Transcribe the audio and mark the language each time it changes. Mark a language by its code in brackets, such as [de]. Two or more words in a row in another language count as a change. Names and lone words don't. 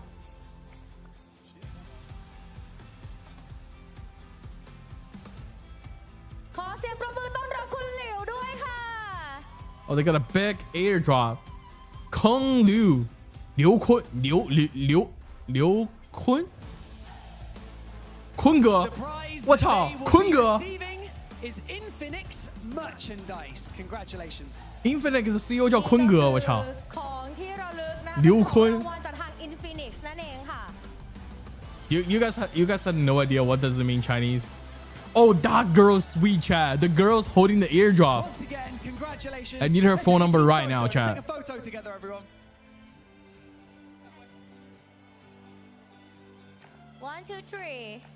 [en] Oh, they got a big airdrop. Kung Liu. Liu Kun. Liu Kun? Kunga. The prize What's that up? they will be Kunga. receiving is Infinix merchandise. Congratulations. Infinix is the CEO [zh] 叫坤哥，我操。 [th] ของที่ระลึกนะ ลิวคุน รางวัลจากทาง Infinix นั่นเองค่ะ [en] You guys had no idea what does it mean Chinese. Oh, that girl's sweet, chat. The girl's holding the airdrop. Once again, congratulations. I need her Let's phone take a number team right photo. now, Let's chat. Take a photo together, everyone. 1, 2, 3